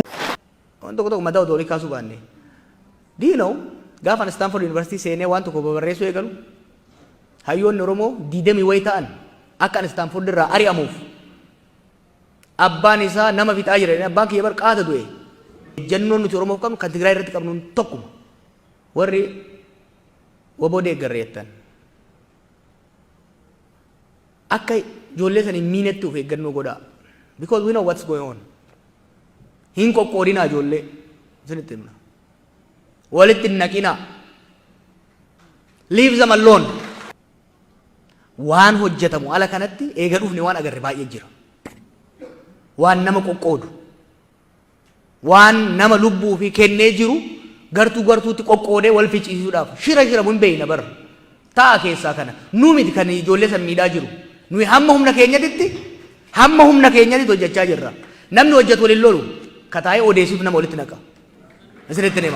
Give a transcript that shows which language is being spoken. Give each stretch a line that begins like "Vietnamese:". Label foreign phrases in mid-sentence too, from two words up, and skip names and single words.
Oromo: Waan tokko mataa otoo kaasuu baanne. Diinoo gaafa Stanford University seenee waan tokko barreessuu eegalu hayyoonni Oromoo 20 wayi ta'an akka Stanford irraa ari'amuuf abbaan isaa nama fixaa jira. Abbaan kiyya bar qaata du'e. Jannoon nuti Oromoof qabnu kan Tigraay irratti qabnu tokkuma. Warri waboo deeggarreettan. Akka ijoollee sanii miinetti of eeggannoo godhaa.
English: Because we know what's going on.
Oromo: Hin qoqqoodinaa ijoollee. Isinitti himna. Walitti hin naqinaa.
English: Leave them alone.
Oromo: Waan hojjetamu ala kanatti eega dhufne waan agarre baay'ee jira. Waan nama qoqqoodu. Waan nama lubbuu fi kennee jiru gartuu gartuutti qoqqoodee wal ficciisuudhaaf shira mun beeyna bar ta'a keessaa kana nu miti kan ijoollee san miidhaa jiru nuyi hamma humna keenyatti hojjechaa jirra namni hojjetu waliin lolu kataa'ee odeessitu nama walitti naqa asirratti nema.